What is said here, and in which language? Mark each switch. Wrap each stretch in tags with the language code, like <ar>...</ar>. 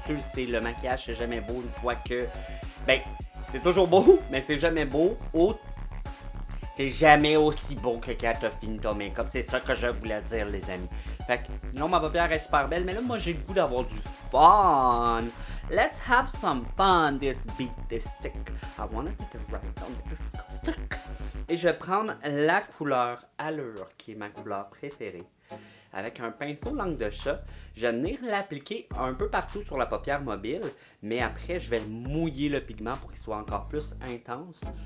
<fr>Tu le sais, le maquillage c'est jamais beau une fois que... Ben, c'est toujours beau, mais c'est jamais beau. C'est jamais aussi beau que quand t'as fini ton make-up. C'est ça que je voulais dire, les amis. Fait que, non, ma paupière est super belle, mais là, moi, j'ai le goût d'avoir du fun.</fr> <en>Let's have some fun, this beat is sick. I wanna take a ride on this stick.</en> <fr>Et je vais prendre la couleur Allure, qui est ma couleur préférée. Avec un pinceau langue de chat, je vais venir l'appliquer un peu partout sur la paupière mobile, mais après, je vais mouiller le pigment pour qu'il soit encore plus intense.</fr>